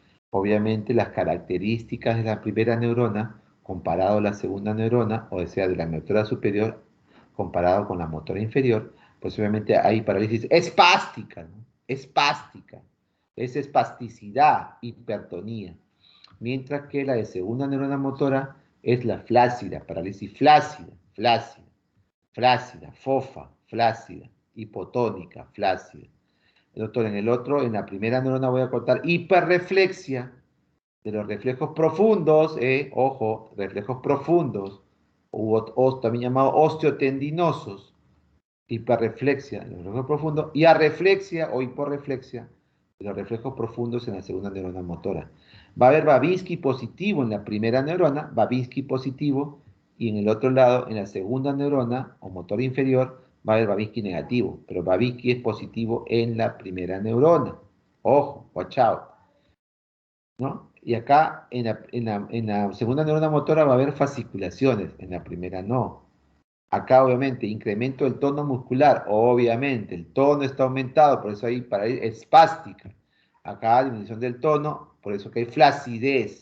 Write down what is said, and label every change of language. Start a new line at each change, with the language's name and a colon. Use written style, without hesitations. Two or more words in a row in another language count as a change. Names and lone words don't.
Spanish: Obviamente las características de la primera neurona comparado a la segunda neurona, o sea, de la motora superior comparado con la motora inferior, pues obviamente hay parálisis espástica, ¿no? Espástica. Es espasticidad, hipertonía. Mientras que la de segunda neurona motora es la flácida, parálisis flácida, flácida, flácida, fofa, flácida, hipotónica, flácida. Doctor, en el otro, en la primera neurona voy a cortar hiperreflexia de los reflejos profundos, ojo, reflejos profundos, o también llamados osteotendinosos, hiperreflexia de los reflejos profundos, y arreflexia o hiporreflexia de los reflejos profundos en la segunda neurona motora. Va a haber Babinski positivo en la primera neurona, Babinski positivo, y en el otro lado, en la segunda neurona o motor inferior, va a haber Babinski negativo, pero Babinski es positivo en la primera neurona. Ojo,
English: watch out,
Spanish: ¿no? Y acá en la segunda neurona motora va a haber fasciculaciones, en la primera no. Acá obviamente incremento del tono muscular, obviamente el tono está aumentado, por eso hay para ir espástica. Acá disminución del tono, por eso que hay flacidez.